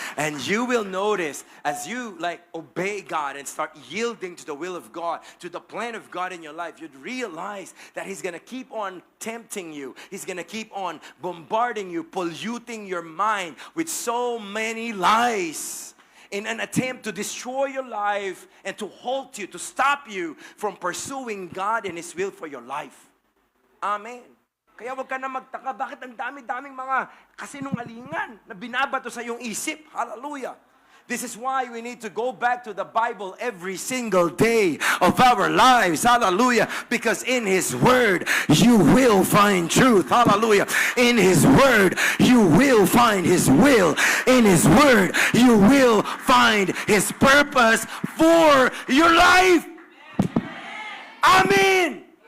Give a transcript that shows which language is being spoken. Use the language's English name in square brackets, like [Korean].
[English] And you will notice as you obey God and start yielding to the will of God, to the plan of God in your life, you'd realize that he's going to keep on tempting you. He's going to keep on bombarding you, polluting your mind with so many lies, in an attempt to destroy your life and to halt you, to stop you from pursuing God and his will for your life. Amen. [Filipino] Kaya wag ka na magtaka, bakit ang dami-daming mga kasinungalingan na binabato sa iyong isip? [English] Hallelujah. This is why we need to go back to the Bible every single day of our lives. Hallelujah. Because in his word, you will find truth. Hallelujah. In his word, you will find his will. In his word, you will find his purpose for your life. Amen.